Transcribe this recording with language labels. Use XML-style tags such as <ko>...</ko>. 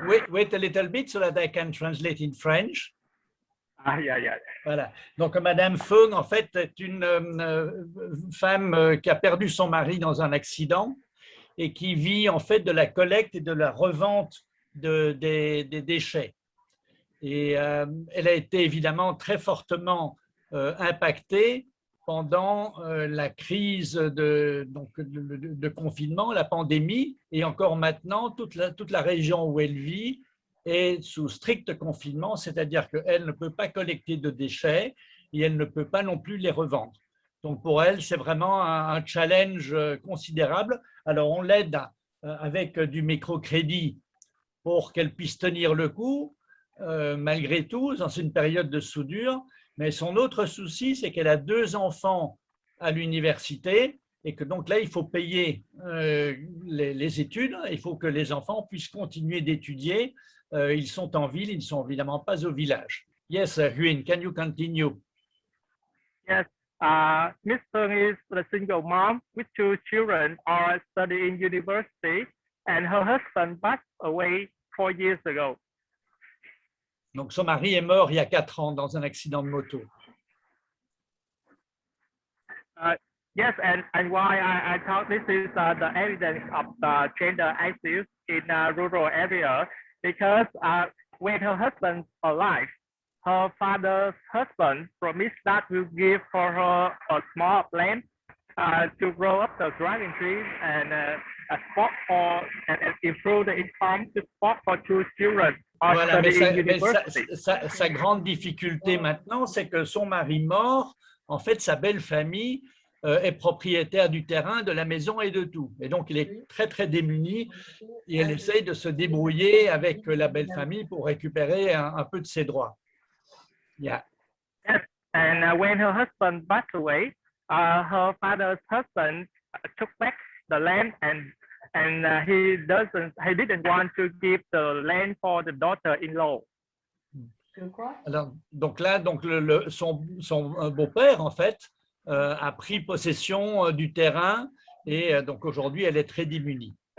<en>Wait a little bit so that I can translate in French. yeah.</en> <fr>Voilà. Donc, Madame Feng, en fait, est une femme qui a perdu son mari dans un accident et qui vit en fait de la collecte et de la revente des déchets. Et elle a été évidemment très fortement impactée pendant la crise de confinement, la pandémie, et encore maintenant, toute la région où elle vit est sous strict confinement, c'est-à-dire qu'elle ne peut pas collecter de déchets et elle ne peut pas non plus les revendre. Donc pour elle, c'est vraiment un challenge considérable. Alors on l'aide avec du microcrédit pour qu'elle puisse tenir le coup, malgré tout, dans une période de soudure. Mais son autre souci, c'est qu'elle a 2 enfants à l'université et que donc là, il faut payer les études. Il faut que les enfants puissent continuer d'étudier. Ils sont en ville, ils ne sont évidemment pas au village.</fr> <en>Yes, Huynh, can you continue? Yes, Miss Feng is a single mom with 2 children are studying university, and her husband passed away 4 years ago.</en> <fr>Donc son mari est mort il y a 4 ans dans un accident de moto.</fr> <en>Yes, and why I thought this is the evidence of the gender issues in rural area, because when her husband's alive, her father's husband promised that will give for her a small land to grow up the dragon trees and a spot for and improve the income to support for 2 children.</en> <fr>Voilà, mais sa grande difficulté maintenant, c'est que son mari mort, en fait, sa belle famille est propriétaire du terrain, de la maison et de tout. Et donc, il est très, très démuni et elle essaye de se débrouiller avec la belle famille pour récupérer un peu de ses droits.</fr> <en>Yeah. Yes, and when her husband passed away, her father's husband took back the land and he didn't want to give the land for the daughter-in-law.</en> <fr>Alors, donc là, son beau-père, en fait, a pris possession du terrain et donc aujourd'hui, elle est très démunie.</fr>